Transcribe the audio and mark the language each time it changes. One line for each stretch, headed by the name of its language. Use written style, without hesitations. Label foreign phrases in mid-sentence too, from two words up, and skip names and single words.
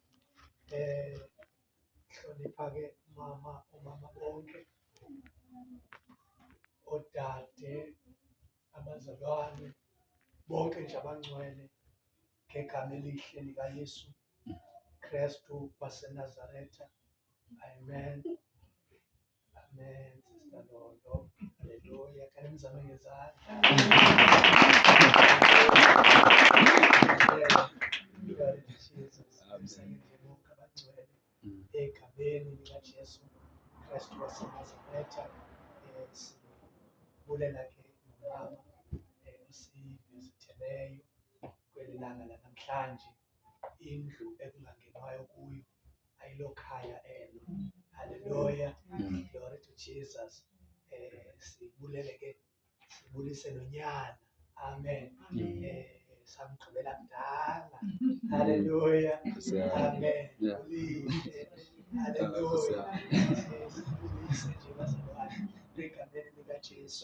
Xhosa: Hlonipha ke omama bonke, oodade, abazalwane bonke nje abangcwele ngegama elihle likaYesu Kristu waseNazaretha.
English: Amen. Amen. Sister Lolo. Hallelujah. Can
Xhosa: nimzame ngezandla.
English: Glory to Jesus.
Xhosa: Abangcwele egameni likaJesu Kristu waseNazaretha. Sibulela ke nomama osivizitheleyo kweli langa lanamhlanje. Indlu ekungangenwayo kuyo ayilokhaya elo.
English: Hallelujah. Glory to Jesus.
Xhosa: Sibulele ke, sibulise nonyana. Amen. Samgqibela kudala.
English: Hallelujah. Amen. Hallelujah.
Xhosa: Sibulise nje bazalwane egameni likaJesu.